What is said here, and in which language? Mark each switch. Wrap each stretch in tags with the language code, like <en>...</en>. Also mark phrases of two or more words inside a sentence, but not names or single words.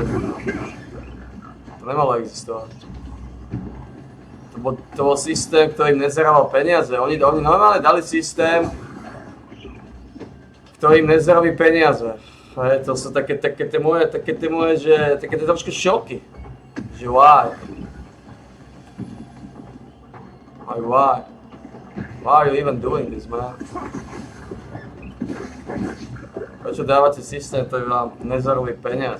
<sk>To nemalo existovať. To bol systém, ktorý im nezarábal peniaze. Oni normálne dali systém, ktorý im nezarobí peniaze. To sú také tie moje, že také tie trošku šoky.</sk> <en>Že why? Like why? Why are you even doing this, man?</en> <sk>Prečo dávate systém, ktorý vám nezarobí peniaze?</sk>